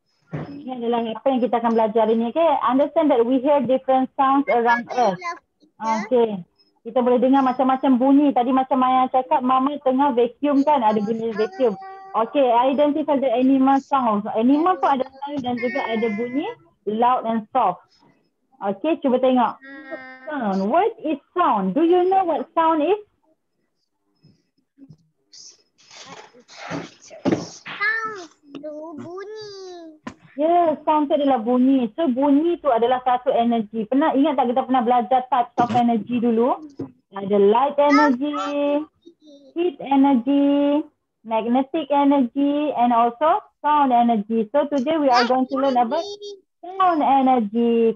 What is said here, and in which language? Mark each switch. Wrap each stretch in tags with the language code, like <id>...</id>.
<ms>Ini adalah apa yang kita akan belajar hari ni. Okay?</ms> <en>Understand that we hear different sounds around us.</en> <ms>Okey. Kita boleh dengar macam-macam bunyi. Tadi macam Maya cakap, Mama tengah vacuum kan? Ada bunyi vacuum.</ms> <en>Okey, identify the animal sounds.</en> <ms>Animal pun ada sound dan juga ada bunyi</ms> <en>loud and soft.</en> <ms>Okey, cuba tengok. Sound.</ms> <en>What is sound? Do you know what sound is?</en> <ms>Sounds tu bunyi. Ya, sound tu adalah bunyi. So, bunyi tu adalah satu energi. Pernah ingat tak kita pernah belajar</ms> <en>types of energy</en> <ms>dulu? Ada</ms> <en>light energy, heat energy, magnetic energy, and also sound energy. So, today we are going to learn about sound energy.</en>